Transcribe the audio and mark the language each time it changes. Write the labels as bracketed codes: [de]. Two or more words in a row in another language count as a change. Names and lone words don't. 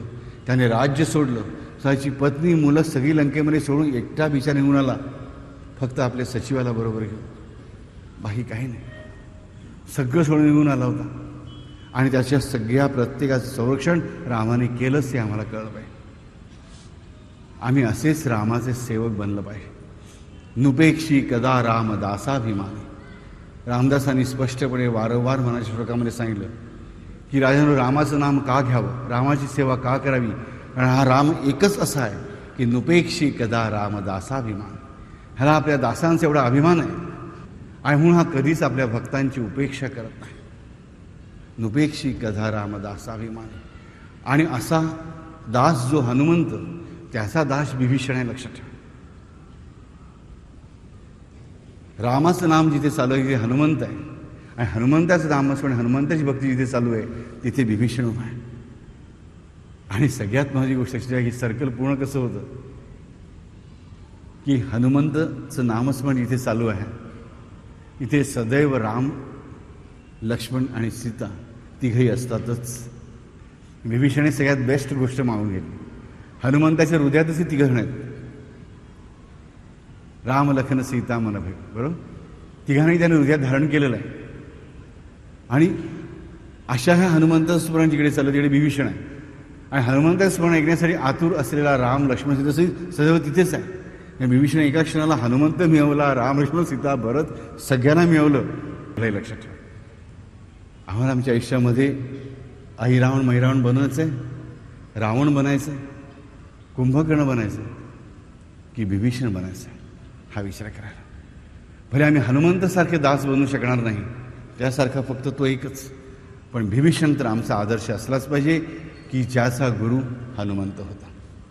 [mr] त्याने राज्य सोडलं, त्याची पत्नी मुलं सगळी लंकेमध्ये सोडून एकटा बिचार निघून आला, फक्त आपल्या सचिवाला बरोबर घेऊन, बाकी काही नाही. सगळं सोडून निघून आला होता. आणि त्याच्या सगळ्या प्रत्येकाचं संरक्षण रामाने केलंच हे आम्हाला कळलं पाहिजे. आम्ही असेच रामाचे सेवक बनलं पाहिजे. नुपेक्षी कदा राम दासाभिमानी. रामदासांनी स्पष्टपणे वारंवार मनाच्या श्लोकामध्ये सांगितलं की राजांनो, रामाचं नाम का घ्यावं, रामाची सेवा का करावी, कारण हा राम एकच असा आहे की नुपेक्षी कदा राम दासाभिमान. ह्याला आपल्या दासांचा एवढा अभिमान आहे आणि म्हणून हा कधीच आपल्या भक्तांची उपेक्षा करत नाही. नुपेक्षी कदा राम दासाभिमान. आणि असा दास जो हनुमंत, त्याचा दास बिभीषण आहे, लक्षात ठेवा. रामाचं नाम जिथे चालू आहे तिथे हनुमंत आहे, आणि हनुमंताचं नाम असं, हनुमंताची भक्ती जिथे चालू आहे तिथे बिभीषण उभा आहे. आणि सगळ्यात महत्त्वाची गोष्ट अशी आहे की सर्कल पूर्ण कसं होतं की हनुमंतचं नामस्मरण जिथे चालू आहे तिथे सदैव राम, लक्ष्मण आणि सीता तिघही असतातच. बिभीषणे सगळ्यात बेस्ट गोष्ट मागून घेतली. हनुमंताच्या हृदयातच तिघं जण आहेत, [hi] राम लखन सीता मन भय, [mr] बरोबर. तिघांनाही त्याने हृदयात धारण केलेलं आहे. आणि अशा ह्या हनुमंताचं स्मरण जिकडे चाललं तिकडे बिभीषण आहे. आणि हनुमंताचं स्मरण ऐकण्यासाठी आतुर असलेला राम, लक्ष्मण, सीता सदैव तिथेच आहे. विभीषण एका क्षणाला हनुमंत मिळवला, राम लक्ष्मण सीता भरत सगळ्यांना मिळवलं. हे लक्षात ठेवा. आम्हाला आमच्या आयुष्यामध्ये अहिरावण महिरावण बनवायचं आहे, रावण बनायचं आहे, कुंभकर्ण बनायचं आहे की विभीषण बनायचं आहे, हा विचार करायला. भले आम्ही हनुमंतसारखे दास बनू शकणार नाही, त्यासारखा फक्त तो एकच, पण विभीषण तर आमचा आदर्श असलाच पाहिजे की ज्याचा गुरु हनुमंत होता.